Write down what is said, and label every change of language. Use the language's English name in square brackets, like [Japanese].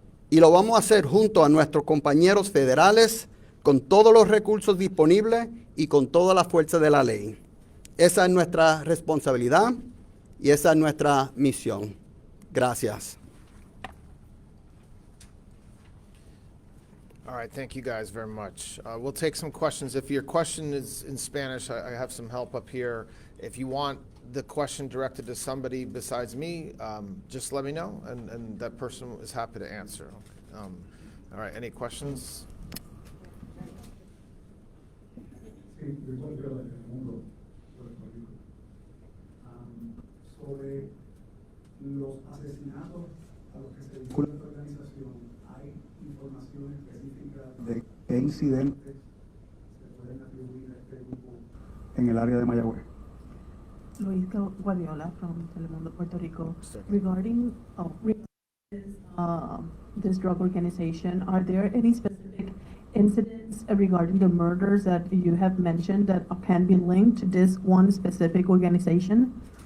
[Spanish] Y lo vamos a hacer junto a nuestros compañeros federales, con todos los recursos disponibles y con toda la fuerza de la ley. Esa es nuestra responsabilidad y esa es nuestra misión. Gracias. [English] All right, thank you guys very much. We'll take some questions. If your question is in Spanish, I have some help up here. If you want the question directed to somebody besides me, just let me know, and that person is happy to answer. All right, any questions? [Spanish] Sí, Ricardo de Telemundo, Puerto Rico. Sobre los asesinatos a los que se vincula esta organización, ¿hay información específica de qué incidentes se pueden atribuir a este grupo en el área de Mayagüez? [English] Luis Guardiola from Telemundo, Puerto Rico. Regarding this drug organization, are there any specific incidents regarding the murders that you have mentioned that can be linked to this one specific organization?